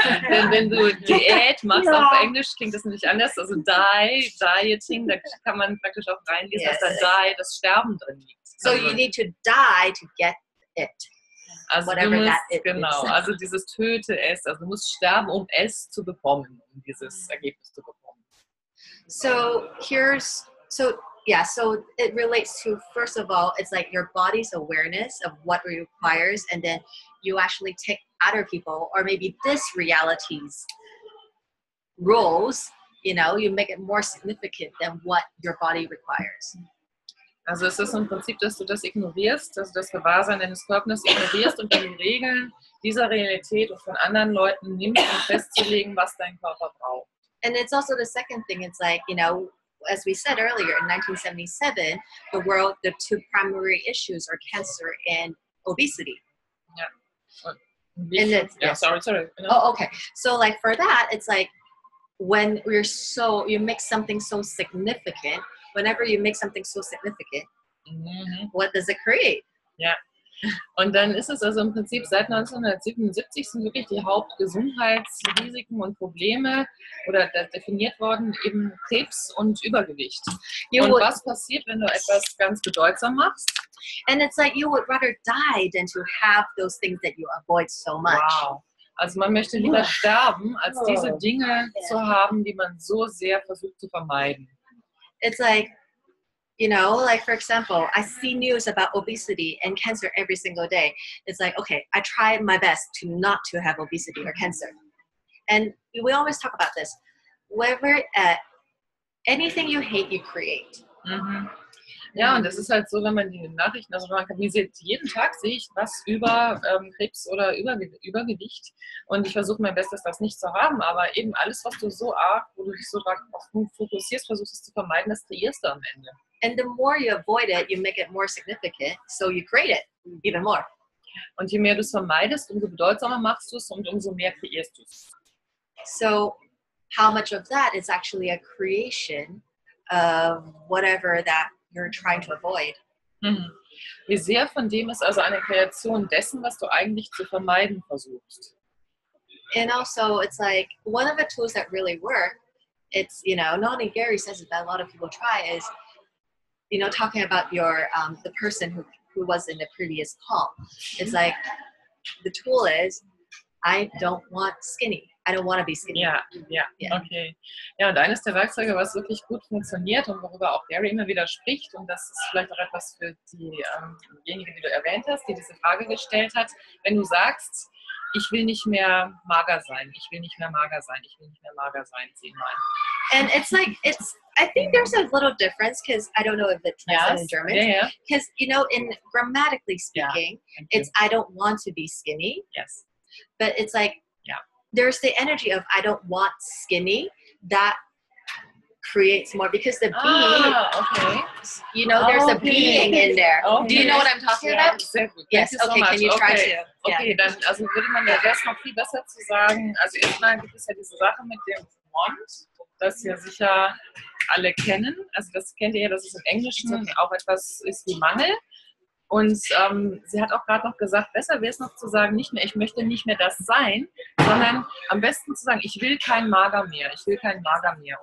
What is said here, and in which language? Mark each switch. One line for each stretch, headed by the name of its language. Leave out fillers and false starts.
German: Denn wenn du Diät machst auf Englisch, klingt das nämlich anders. Also Dieting, da kann man praktisch auch reinlesen, dass da das Sterben drin liegt.
English: So you need to die to get it.
German: Also
English: whatever
German: du musst,
English: that it
German: genau,
English: is.
German: also dieses Töte es, also du musst sterben, um es zu bekommen, um dieses Ergebnis zu bekommen.
English: So so it relates to, first of all, it's like your body's awareness of what it requires, and then you actually take other people or maybe this reality's roles, you make it more significant than what your body requires.
German: Also es ist im Prinzip, dass du das ignorierst, dass du das Gewahrsein deines Körpers ignorierst und die Regeln dieser Realität und von anderen Leuten nimmst, um festzulegen, was dein Körper braucht.
English: And it's also the second thing, it's like, as we said earlier, in 1977, the two primary issues are cancer and obesity. Yeah. Sorry. Oh, okay. So like for that, it's like when you make something so significant, whenever you make something so significant, what does it create?
German: Ja. Und dann ist es also im Prinzip seit 1977 sind wirklich die Hauptgesundheitsrisiken und Probleme oder definiert worden eben Krebs und Übergewicht. Und was passiert, wenn du etwas ganz bedeutsam machst?
English: And it's like you would rather die than to have those things that you avoid so much. Wow.
German: Also man möchte lieber sterben, als diese Dinge zu haben, die man so sehr versucht zu vermeiden.
English: It's like, like for example, I see news about obesity and cancer every single day. It's like, okay, I try my best not to have obesity or cancer. And we always talk about this. Anything you hate, you create.
German: Ja, und das ist halt so, wenn man die Nachrichten, also jeden Tag sehe ich was über Krebs oder Übergewicht und ich versuche mein Bestes, das nicht zu haben, aber eben alles, was du so arg, wo du dich so drauf fokussierst, versuchst es zu vermeiden, das kreierst du am Ende.
English: And the more you avoid it, you make it more significant, so you create it even more.
German: Und je mehr du es vermeidest, umso bedeutsamer machst du es und umso mehr kreierst du es.
English: So how much of that is actually a creation of whatever that you're trying to avoid?
German: Wie sehr von dem ist also eine Kreation dessen, was du eigentlich zu vermeiden versuchst?
English: And also, it's like one of the tools that really work. It's, you know, not only Gary says it, but a lot of people try is, you know, talking about your the person who was in the previous call. It's like the tool is, I don't want skinny. I don't want to be skinny.
German: Ja, okay. Ja, und eines der Werkzeuge, was wirklich gut funktioniert und worüber auch Gary immer wieder spricht, und das ist vielleicht auch etwas für diejenige, die du erwähnt hast, die diese Frage gestellt hat, wenn du sagst, ich will nicht mehr mager sein, ich will nicht mehr mager sein, ich will nicht mehr mager sein, 10-mal.
English: And it's like, I think there's a little difference because I don't know if it's in German. Because, you know, in grammatically speaking, it's I don't want to be skinny. Yes. But it's like, there's the energy of I don't want skinny that creates more because the being, you know, there's a being in there. Okay. Do you know what I'm talking about?
German: Sehr gut.
English: Yes, okay, can you try to?
German: Okay, dann also würde man ja das noch viel besser zu sagen. Also erstmal gibt es ja diese Sache mit dem Want, das ja sicher alle kennen. Also das kennt ihr ja, dass es im Englischen auch etwas ist wie Mangel. Und sie hat auch gerade noch gesagt, besser wäre es noch zu sagen, nicht mehr, ich möchte nicht mehr das sein, sondern am besten zu sagen, ich will kein Mager mehr, ich will kein Mager mehr.